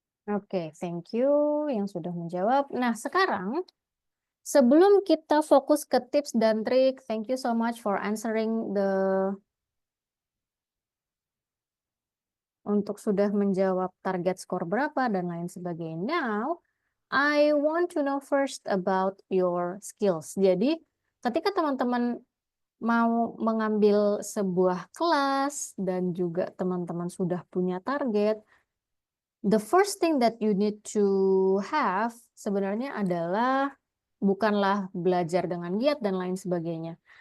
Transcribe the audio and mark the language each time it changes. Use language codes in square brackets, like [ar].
[id] Oke, thank you yang sudah menjawab. Nah, sekarang sebelum kita fokus ke tips dan trik, [en] thank you so much for answering [id] untuk sudah menjawab target skor berapa dan lain sebagainya. [en] Now, I want to know first about your skills. [id] Jadi, ketika teman-teman mau mengambil sebuah kelas dan juga teman-teman sudah punya target, [en] the first thing that you need to have [id] sebenarnya adalah bukanlah belajar dengan giat dan lain sebagainya.